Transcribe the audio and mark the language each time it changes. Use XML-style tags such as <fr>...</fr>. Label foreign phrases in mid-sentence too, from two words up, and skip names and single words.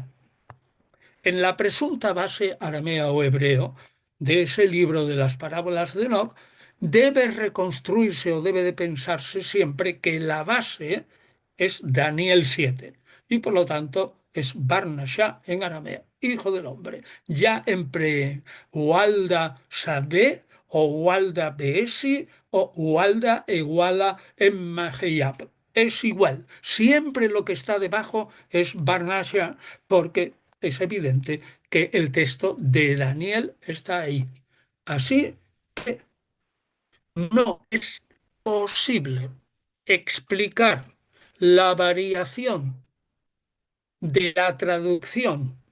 <es>En la presunta base aramea o hebreo de ese libro de las parábolas de Enoch, debe reconstruirse o debe de pensarse siempre que la base es Daniel 7 y por lo tanto es Barnashá en arameo, hijo del hombre. Ya en Walda Sabé o Walda Beesi o Walda Iguala en Maheyab. Es igual, siempre lo que está debajo es Barnashá porque es evidente que el texto de Daniel está ahí. Así que no es posible explicar la variación de la traducción</es>